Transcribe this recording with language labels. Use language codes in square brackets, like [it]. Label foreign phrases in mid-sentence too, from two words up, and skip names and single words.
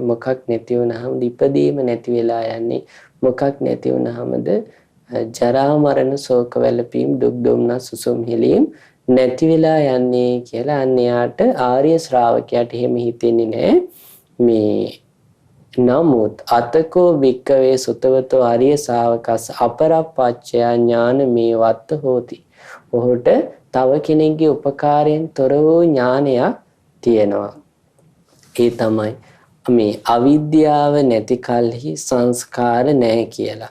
[si] මොකක් නැති වුනහමද ඉපදීම නැති වෙලා යන්නේ. මොකක් නැති වුනහමද ජරා මරණ ශෝක වැළපීම් දුක් දුම්නස් සුසුම් හෙලීම් නැති වෙලා යන්නේ කියලා අන්‍යයාට ආර්ය ශ්‍රාවකයාට එහෙම හිතෙන්නේ නැහැ. [pi] මේ නමුත් අතකෝ වික්කවේ සුතවතෝ ආර්ය ශාවකස් අපරප්පච්චය ඥාන මේ වත්ත හෝති. [si] ඔහුට තව කෙනෙක්ගේ උපකාරයෙන් තොර වූ ඥානයක් තියෙනවා. ඒ තමයි මේ අවිද්‍යාව නැති කල්හි සංස්කාර නැහැ කියලා.